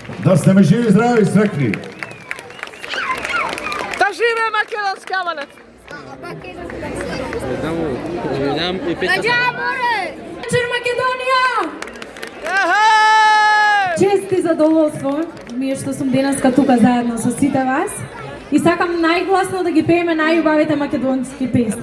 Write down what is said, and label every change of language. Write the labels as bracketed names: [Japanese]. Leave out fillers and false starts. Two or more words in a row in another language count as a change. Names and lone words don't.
[Macedonian] Да сте ме живи, здрави и срекни. Да живе македонски аманет! Вечер, Македонија! Ехej! Чест и задоволство ми е што сум денеска тука заедно со сите вас и сакам најгласно да ги пееме најубавите македонски песни.